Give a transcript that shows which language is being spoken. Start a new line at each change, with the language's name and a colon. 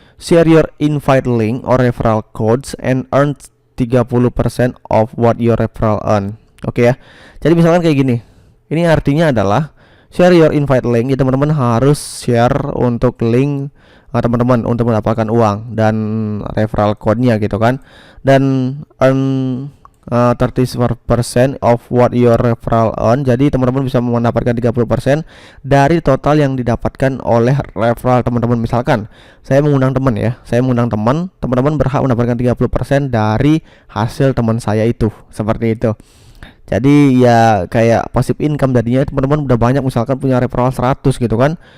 English: Share your invite link or referral codes and earn 30% of what your referral earn.
Indonesian: Oke ya. Jadi misalkan kayak gini. Ini artinya adalah
English: share your invite link.
Indonesian: Ya, teman-teman harus share untuk link teman-teman untuk mendapatkan uang dan referral code-nya gitu kan.
English: Dan earn 30% of what your referral earn.
Indonesian: Jadi teman-teman bisa mendapatkan 30% dari total yang didapatkan oleh referral teman-teman. Misalkan saya mengundang teman ya, teman-teman berhak mendapatkan 30% dari hasil teman saya itu. Seperti itu. Jadi ya kayak passive income, jadinya teman-teman udah banyak, misalkan punya referral 100 gitu kan.